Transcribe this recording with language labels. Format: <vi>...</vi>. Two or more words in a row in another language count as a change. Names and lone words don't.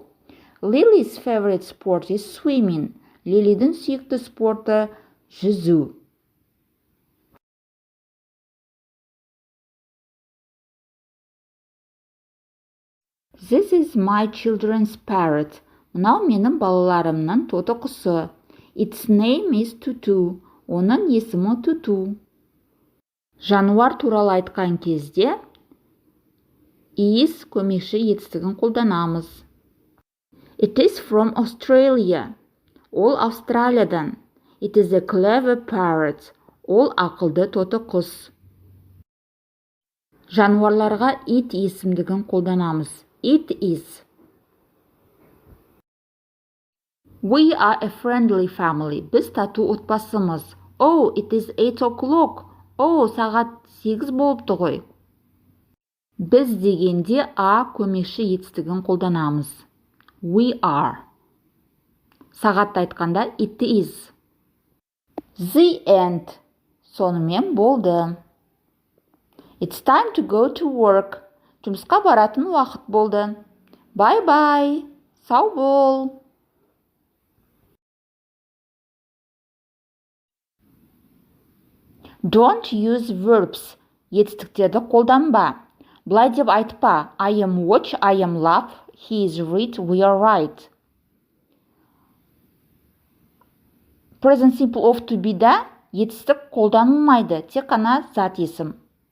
<en>Lily's favorite sport is swimming.</en> <kk>Лилидің сүйікті спорты жүзу.</kk> <en>This is my children's parrot.</en> <kk>Мынау менің балаларымның тоты құсы.</kk> <en>Its name is Tutu.</en> <kk>Оның есімі Tutu. Жануар туралы айтқан кезде is көмекші етістігін қолданамыз.</kk> <en>It is from Australia.</en> <kk>Ол Австралиядан.</kk> <en>It is a clever parrot.</en> <kk>Ол ақылды тоты құс. Жануарларға it есімдігін қолданамыз.</kk> <en>It is. We are a friendly family.</en> <kk>Біз тату отбасымыз.</kk> <en>Oh, it is 8 o'clock.</en> <kk>сағат 8 болыпты ғой. Біз дегенде көмекші етістігін қолданамыз.</kk> <en>We are.</en> <kk>Сағатты айтқанда</kk> <en>it is. The end.</en> <kk>Сонымен болды.</kk> <en>It's time to go to work.</en> <kk>Жұмысқа баратын уақыт болды.</kk> <en>Bye-bye.</en> <kk>Сау бол.</kk> <en>Don't use verbs.</en> <kk>Етістіктерді қолданба. Былай деп айтпа.</kk> <en>I am watch, I am laugh, he is read, we are write. Present simple of to be</en> <kk>да етістік қолданылмайды. Тек қана зат есім.</kk>